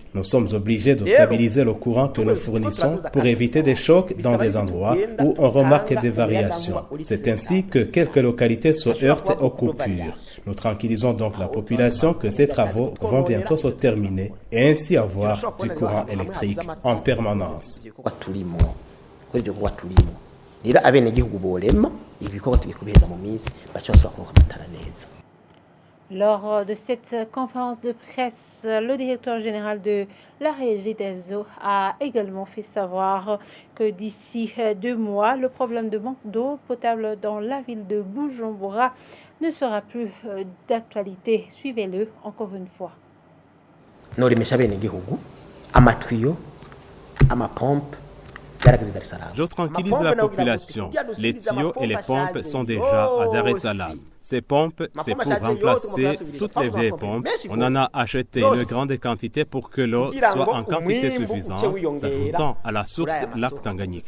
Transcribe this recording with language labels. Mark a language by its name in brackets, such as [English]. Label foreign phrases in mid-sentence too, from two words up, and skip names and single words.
[French] Nous sommes obligés de stabiliser le courant que nous fournissons pour éviter des chocs dans des endroits où on remarque des variations. C'est ainsi que quelques localités se heurtent aux coupures. Nous tranquillisons donc la population que ces travaux vont bientôt se terminer et ainsi avoir du courant électrique en permanence. [Rundi] Rero abenegihugu borema ibikorwa tubikubeza mu minsi baca basubira kuronka amatara neza. [French] Lors de cette conférence de presse, le directeur général de la Régie des eaux a également fait savoir que d'ici 2 mois, le problème de manque d'eau potable dans la ville de Bujumbura ne sera plus d'actualité. Suivez-le encore une fois. [Rundi] Noremesha abenegihugu amatuyo amapompe. [French] Je tranquillise la population. Les tuyaux et les pompes sont déjà à Dar es Salaam. Ces pompes, c'est pour remplacer toutes les vieilles pompes. On en a acheté une grande quantité pour que l'eau soit en quantité suffisante, s'ajoutant à la source lac Tanganyika.